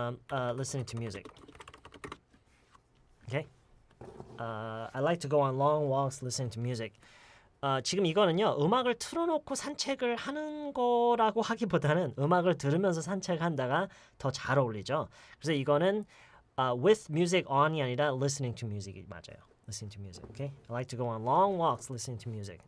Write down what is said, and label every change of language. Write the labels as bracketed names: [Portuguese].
[English] Listening to music. Okay. I like to go on long walks listening to music. [Korean] 지금 이거는요. 음악을 틀어놓고 산책을 하는 거라고 하기보다는 음악을 들으면서 산책한다가 더 잘 어울리죠. 그래서 이거는 with music on이 아니라 listening to music이 맞아요. [English] Listening to music. Okay? I like to go on long walks listening to music.